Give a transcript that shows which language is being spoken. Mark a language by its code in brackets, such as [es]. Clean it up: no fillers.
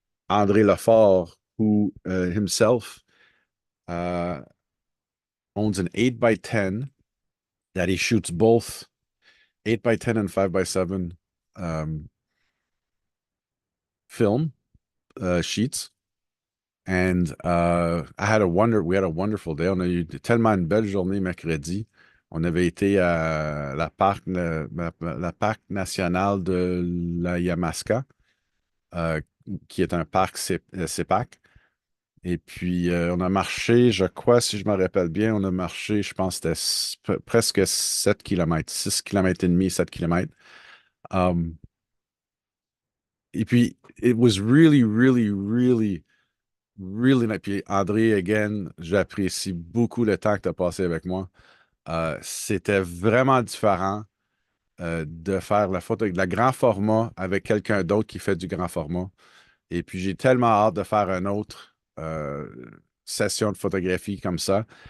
[en] André Lafort, who himself owns an 8x10 that he shoots both 8x10 and 5x7 film sheets. We had a wonderful day. [fr] On a eu tellement une belle journée mercredi. On avait été à la parc national de la Yamaska, euh, qui est un parc CEPAC. Et puis, on a marché, je crois, si je me rappelle bien, on a marché, je pense, que c'était presque 7 kilomètres, 6 kilomètres et demi, 7 kilomètres. [en] Um, et puis, it was really, really, really, really nice. [fr] Puis, André, again, j'apprécie beaucoup le temps que tu as passé avec moi. C'était vraiment différent de faire la grand format avec quelqu'un d'autre qui fait du grand format. Et puis, j'ai tellement hâte de faire une autre session de photographie comme ça.